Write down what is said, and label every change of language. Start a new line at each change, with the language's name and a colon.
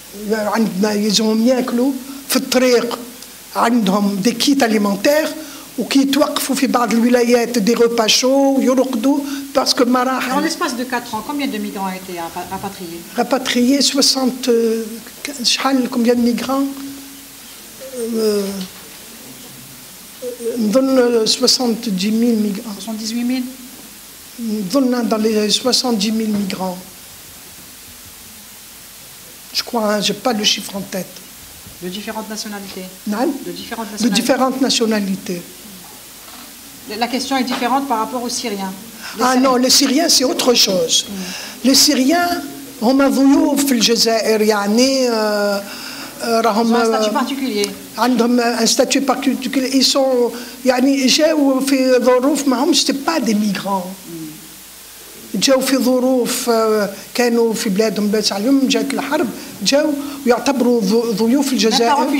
Arabic: عندنا يلزمهم ياكلوا في الطريق، عندهم
French: دي كيت أليمونتير
Arabic: وكي يتوقفوا في بعض الولايات دي روبا شو يرقدوا باسكو مراحل.
French: Dans l'espace de 4 ans, combien de migrants ont été rapatriés? Rapatriés 60
Arabic: شحال
French: combien de migrants
Arabic: نظن
French: 70 000 migrants. 78 000
Arabic: نظن
French: dans les 70 000 migrants. Je crois, j'ai pas le chiffre en tête. De différentes nationalités. Non? De différentes nationalités. La question est différente par rapport aux Syriens. Non, les Syriens c'est autre chose.
Arabic: Les Syriens هم ضيوف في الجزائر يعني راهم
French: un statut particulier.
Arabic: عندهم
French: un statut particulier. Ils sont
Arabic: يعني جاوا في ظروف ما همش
French: c'est pas des migrants.
Arabic: جاوا في ظروف كانوا في بلادهم لاباس عليهم، جات الحرب جاوا ويعتبروا ضيوف الجزائر.